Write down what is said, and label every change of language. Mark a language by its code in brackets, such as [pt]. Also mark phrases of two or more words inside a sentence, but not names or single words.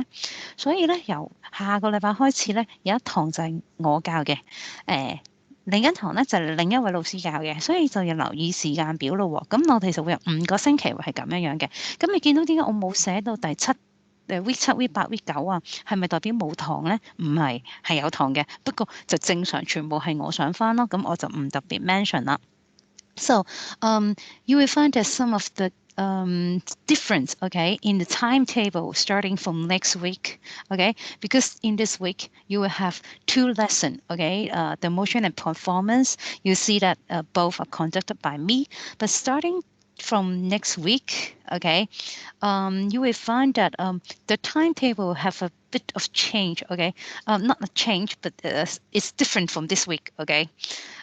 [yue] 所以咧，由下個禮拜開始咧，有一堂就係我教嘅，另一堂咧就係另一位老師教嘅，所以就要留意時間表咯喎。咁我哋就會有5個星期會係咁樣嘅。咁你見到點解我冇寫到第 [en] 7week 7 week 8 week 9 [yue] 啊？係咪代表冇堂咧？唔係，係有堂嘅，不過就正常全部係我上返咯。咁我就唔特別 mention 啦。 [en] So you will find that some of the difference, okay, in the timetable starting from next week, okay, because in this week you will have 2 lessons, okay, the motion and performance. You see that both are conducted by me, but starting from next week, okay, you will find that the timetable have a bit of change, okay, not a change, but it's different from this week, okay.